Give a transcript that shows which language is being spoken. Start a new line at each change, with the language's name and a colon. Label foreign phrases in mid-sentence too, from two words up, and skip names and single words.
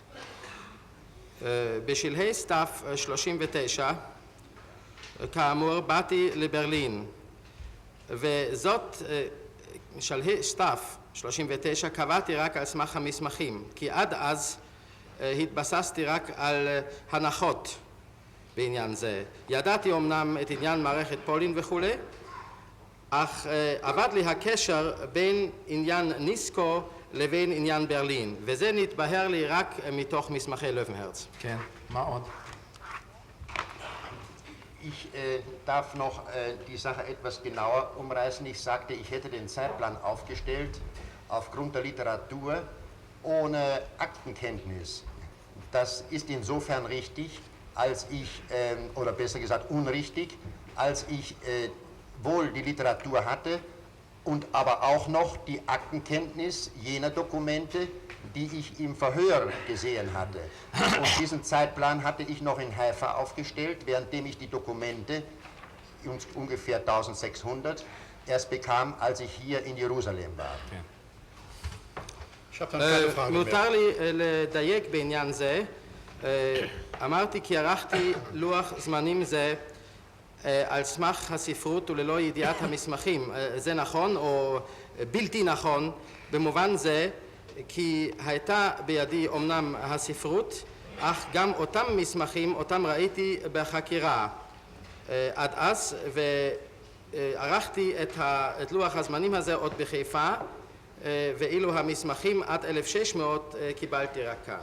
Hebrew: בשלהי סתיו 39, כאמור, באתי לברלין, וזאת בשלהי סתיו 39 קבעתי רק על סמך המסמכים, כי עד אז התבססתי רק על הנחות בעניין זה. ידעתי אמנם את עניין מערכת פולין וכולי, אך עבד לי הקשר בין עניין ניסקו לבין עניין ברלין, וזה נתבהר לי רק מתוך מסמכי לויבנהרץ. כן, מה עוד?
German: Ich darf noch die Sache etwas genauer umreißen. Ich sagte, ich hätte den Zeitplan aufgestellt aufgrund der Literatur ohne Aktenkenntnis. Das ist insofern richtig, als ich, oder besser gesagt unrichtig, als ich wohl die Literatur hatte und aber auch noch die Aktenkenntnis jener Dokumente, die ich im Verhör gesehen hatte. Und diesen Zeitplan hatte ich noch in Haifa aufgestellt, währenddem ich die Dokumente, ungefähr 1600, erst bekam, als ich hier in Jerusalem war.
Hebrew: מותר לי לדייק בעניין זה. אמרתי כי ערכתי לוח זמנים זה על סמך הספרות וללא ידיעת המסמכים. זה נכון או בלתי נכון במובן זה כי הייתה בידי אומנם הספרות, אך גם אותם מסמכים, אותם ראיתי בחקירה עד אז, וערכתי את לוח הזמנים הזה עוד בחיפה, ואילו המסמכים עד 1600 קיבלתי רק כאן.